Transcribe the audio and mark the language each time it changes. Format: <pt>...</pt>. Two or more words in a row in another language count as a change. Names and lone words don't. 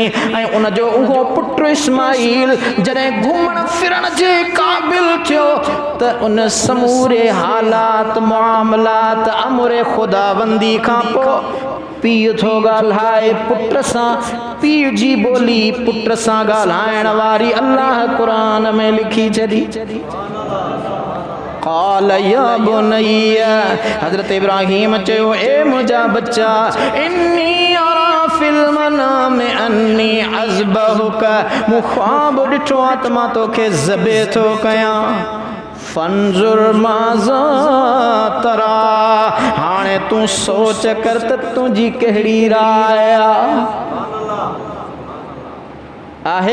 <sd>ऐं उन जो उहो पुट इस्माईल जॾहिं घुमण फिरण जे क़ाबिल थियो त उन समूरे हालात मुआमलात अमरे खुदाबंदी खां पोइ पीउ थो ॻाल्हाए पुट सां, पीउ जी ॿोली पुट सां ॻाल्हाइण वारी अल्लाह क़ुरान में लिखी छॾी।</sd> <ar>قال يا بني,</ar> <sd>हज़रत इब्राहिम चयो ए मुंहिंजा बच्चा,</sd> <ar>إني أرى في المنام أني أذبحك,</ar> <sd>मूं ख़्वाब ॾिठो आहे त मां तोखे ज़बे थो कयां।</sd> <ar>فانظر ماذا ترى,</ar> <sd>हाणे तूं सोच कर त तुंहिंजी कहिड़ी राय आहे।</sd>